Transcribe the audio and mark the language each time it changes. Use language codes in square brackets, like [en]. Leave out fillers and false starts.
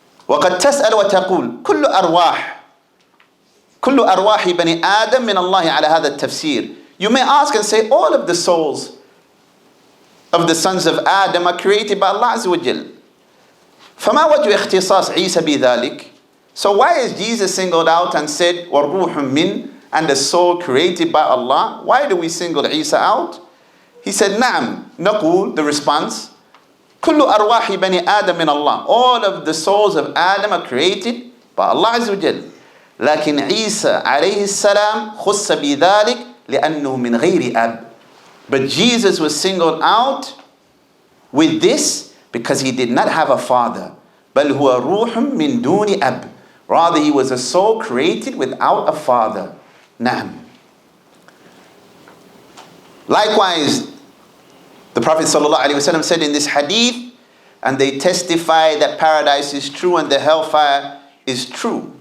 [ar] وقد تسأل وتقول كل أرواح بني آدم من الله على هذا التفسير. [en] You may ask and say, all of the souls of the sons of Adam are created by Allah Azza wa Jal. [ar] فما وجه اختصاص عيسى بذلك? [en] So why is Jesus singled out and said [ar] وَرُوحٌ مِّن, [en] and the soul created by Allah? Why do we single Isa out? He said [ar] نعم نقول, [en] the response, [ar] كل أرواح بني آدم من الله. [en] All of the souls of Adam are created by Allah Azza wa Jal. [ar] لكن عيسى عليه السلام خص بذلك لأنه من غير أب. [en] But Jesus was singled out with this because he did not have a father. [ar] بل هو روح من دون أب. [en] Rather, he was a soul created without a father. [ar] نعم. [en] Likewise, the Prophet ﷺ said in this hadith, and they testify that paradise is true and the hellfire is true.